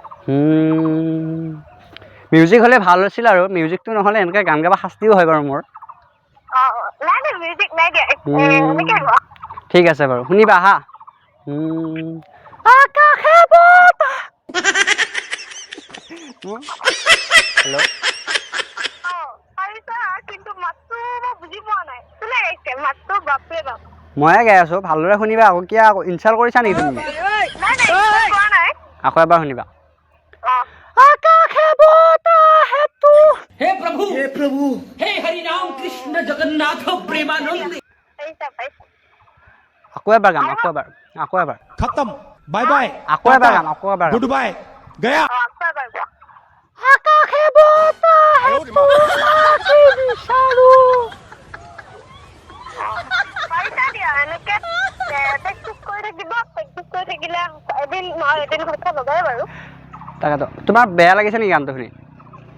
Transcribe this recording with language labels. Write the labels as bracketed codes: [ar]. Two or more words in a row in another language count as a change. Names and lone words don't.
[as] মিউজিক হ'লে ভাল হৈছিল আৰু মিউজিকটো নহ'লে এনেকৈ গান গাব শাস্তিও হয় বাৰু মোৰ ঠিক আছে বাৰু শুনিবা হা হেল্ল' ময়ে গাই আছোঁ ভালদৰে শুনিবা আকৌ কিয় আকৌ ইনচাল্ট কৰিছা নেকি তুমি আকৌ এবাৰ শুনিবা [hi] हे प्रभु हे हरि राम कृष्ण जगन्नाथ प्रेमानंद [as] আকৌ এবাৰ গাম আকৌ এবাৰ [hi] खत्म [en] bye bye [as] আকৌ এবাৰ গাম আকৌ এবাৰ [en] good bye गया [as] তাকেতো তোমাৰ বেয়া লাগিছে নেকি গানটো শুনি